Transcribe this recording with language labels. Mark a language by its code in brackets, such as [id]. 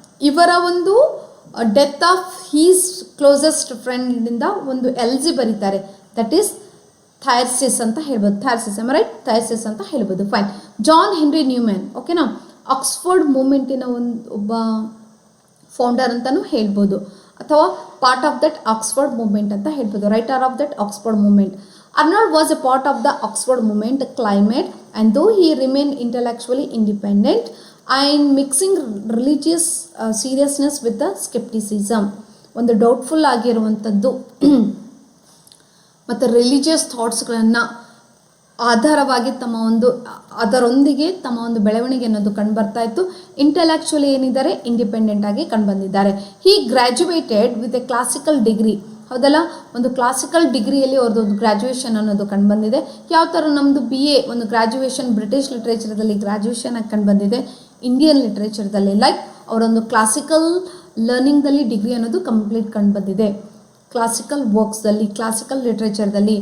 [kn] ಇವರ ಒಂದು death of his closest ಫ್ರೆಂಡಿಂದ ಒಂದು ಎಲ್ಜಿ ಬರೀತಾರೆ, ದಟ್ ಈಸ್ ಥೈರ್ಸಿಸ್ ಅಂತ ಹೇಳ್ಬೋದು. ಥೈರ್ಸಿಸ್ ಅಂತ ಹೇಳ್ಬೋದು. ಫೈನ್. ಜಾನ್ ಹೆನ್ರಿ ನ್ಯೂಮ್ಯಾನ್, ಓಕೆನಾ, ಆಕ್ಸ್ಫೋರ್ಡ್ ಮೂಮೆಂಟಿನ ಒಬ್ಬ ಫೌಂಡರ್ ಅಂತಲೂ ಹೇಳ್ಬೋದು, ಅಥವಾ [en] part of that Oxford movement [kn] ಅಂತ ಹೇಳ್ಬೋದು, [en] Writer of that Oxford movement. Arnold was a part of the Oxford movement climate, and though he remained intellectually independent and mixing religious seriousness with the skepticism, [kn] ಒಂದು doubtful ಆಗಿರುವಂಥದ್ದು ಮತ್ತು religious ಥಾಟ್ಸ್ಗಳನ್ನು ಆಧಾರವಾಗಿ ಅದರೊಂದಿಗೆ ತಮ್ಮ ಒಂದು ಬೆಳವಣಿಗೆ ಅನ್ನೋದು ಕಂಡುಬರ್ತಾ ಇತ್ತು. ಇಂಟೆಲೆಕ್ಚುಲಿ ಏನಿದ್ದಾರೆ, ಇಂಡಿಪೆಂಡೆಂಟ್ ಆಗಿ ಕಂಡುಬಂದಿದ್ದಾರೆ. [en] he graduated with a classical degree, [kn] ಹೌದಲ್ಲ, ಒಂದು ಕ್ಲಾಸಿಕಲ್ ಡಿಗ್ರಿಯಲ್ಲಿ ಅವ್ರದ್ದು ಒಂದು ಗ್ರ್ಯಾಜುಯೇಷನ್ ಅನ್ನೋದು ಕಂಡುಬಂದಿದೆ. ಯಾವ ಥರ ನಮ್ಮದು BA ಒಂದು ಗ್ರ್ಯಾಜುಯೇಷನ್ ಬ್ರಿಟಿಷ್ ಲಿಟ್ರೇಚರ್ದಲ್ಲಿ ಗ್ರ್ಯಾಜುಯೇಷನ್ ಆಗಿ ಕಂಡುಬಂದಿದೆ, ಇಂಡಿಯನ್ ಲಿಟ್ರೇಚರ್ದಲ್ಲಿ ಲೈಕ್ ಅವರೊಂದು ಕ್ಲಾಸಿಕಲ್ ಲರ್ನಿಂಗ್ದಲ್ಲಿ ಡಿಗ್ರಿ ಅನ್ನೋದು ಕಂಪ್ಲೀಟ್ ಕಂಡುಬಂದಿದೆ, ಕ್ಲಾಸಿಕಲ್ ವರ್ಕ್ಸ್ದಲ್ಲಿ, ಕ್ಲಾಸಿಕಲ್ ಲಿಟ್ರೇಚರ್ದಲ್ಲಿ.